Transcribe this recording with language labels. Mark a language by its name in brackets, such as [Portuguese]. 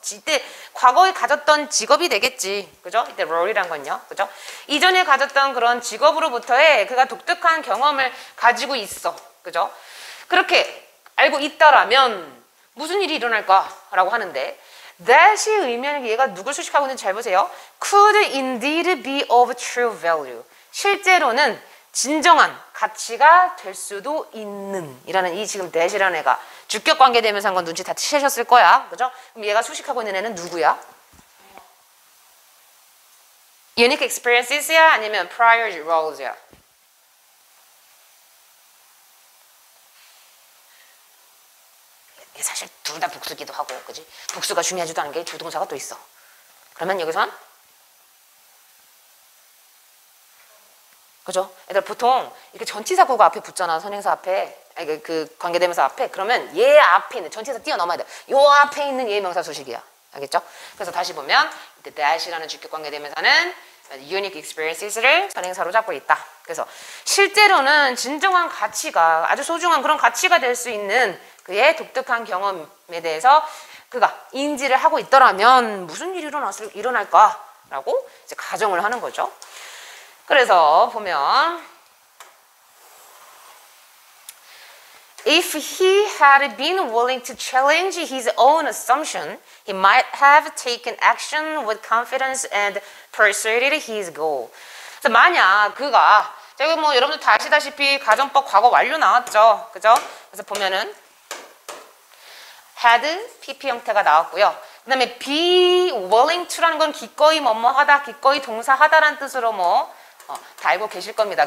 [Korean] 이때 과거에 가졌던 직업이 되겠지, 그죠? 이때 role이란 건요, 그죠? 이전에 가졌던 그런 직업으로부터의 그가 독특한 경험을 가지고 있어, 그죠? 그렇게 알고 있다라면 무슨 일이 일어날까라고 하는데. that이 의미하는 게 얘가 누굴 수식하고 있는지 잘 보세요. [English] could indeed be of true value. [Korean] 실제로는 진정한 가치가 될 수도 있는 이라는 이 지금 that이라는 애가 주격 관계되면서 한 건 눈치 다 채셨을 거야. 그죠? 그럼 얘가 수식하고 있는 애는 누구야? unique experiences야 아니면 prior roles야? 사실 둘 다 복수기도 하고, 그지? 복수가 중요하지도 않은 게 조동사가 또 있어. 그러면 여기선 그죠? 얘들 보통 이렇게 전치사구가 앞에 붙잖아. 선행사 앞에, 아니, 그 관계대명사 앞에. 그러면 얘 앞에 있는 전치사 뛰어넘어야 돼. 요 앞에 있는 얘 명사 수식이야. 알겠죠? 그래서 다시 보면 이때 that이라는 주격 관계대명사는 unique experiences를 선행사로 잡고 있다. 그래서 실제로는 진정한 가치가 아주 소중한 그런 가치가 될 수 있는 그의 독특한 경험에 대해서 그가 인지를 하고 있더라면 무슨 일이 일어날까라고 이제 가정을 하는 거죠. [English] 그래서 보면 If he had been willing to challenge his own assumption, he might have taken action with confidence and persuaded his goal. [Korean] 그래서 만약 그가 저기 뭐 여러분들 다 아시다시피 가정법 과거 완료 나왔죠, 그죠? 그래서 보면은 had PP 형태가 나왔고요. 그 다음에 be willing to라는 건 기꺼이 뭐뭐하다, 기꺼이 동사하다라는 뜻으로 다 알고 계실 겁니다.